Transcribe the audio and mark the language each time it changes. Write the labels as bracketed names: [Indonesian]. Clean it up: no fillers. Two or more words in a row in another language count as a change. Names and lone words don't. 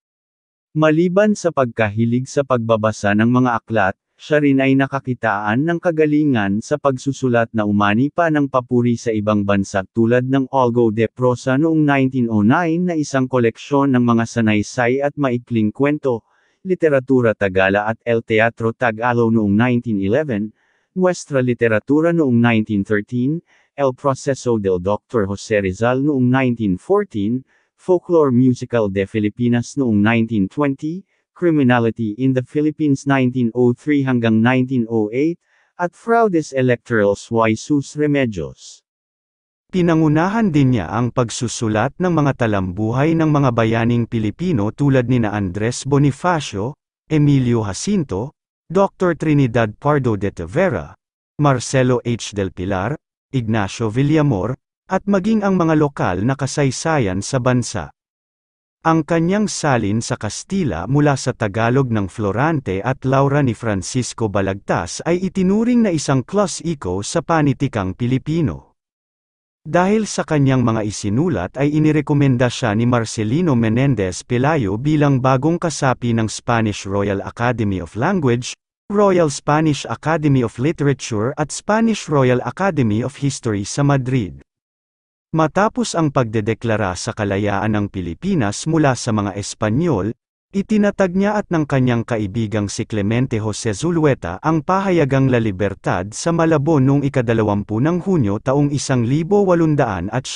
[Filipino] Maliban sa pagkahilig sa pagbabasa ng mga aklat, siya rin ay nakakitaan ng kagalingan sa pagsusulat na umani pa ng papuri sa ibang bansa tulad ng Algo de Prosa noong 1909 na isang koleksyon ng mga sanaysay at maikling kwento, Literatura Tagala at El Teatro Tagalo noong 1911, Nuestra Literatura noong 1913, El Proceso del Dr. Jose Rizal noong 1914, Folklore Musical de Filipinas noong 1920, Criminality in the Philippines 1903 hanggang 1908, at Fraudes Electorales y sus Remedios. Pinangunahan din niya ang pagsusulat ng mga talambuhay ng mga bayaning Pilipino tulad nina Andres Bonifacio, Emilio Jacinto, Dr. Trinidad Pardo de Tavera, Marcelo H. del Pilar, Ignacio Villamor, at maging ang mga lokal na kasaysayan sa bansa. Ang kanyang salin sa Kastila mula sa Tagalog ng Florante at Laura ni Francisco Balagtas ay itinuring na isang klasiko sa panitikang Pilipino. Dahil sa kanyang mga isinulat ay inirekomenda siya ni Marcelino Menendez Pelayo bilang bagong kasapi ng Spanish Royal Academy of Language, Royal Spanish Academy of Literature at Spanish Royal Academy of History sa Madrid. Matapos ang pagdedeklara sa kalayaan ng Pilipinas mula sa mga Espanyol, itinatag niya at ng kanyang kaibigang si Clemente Jose Zulueta ang pahayagang La Libertad sa Malabon noong 20 ng Hunyo taong 1878.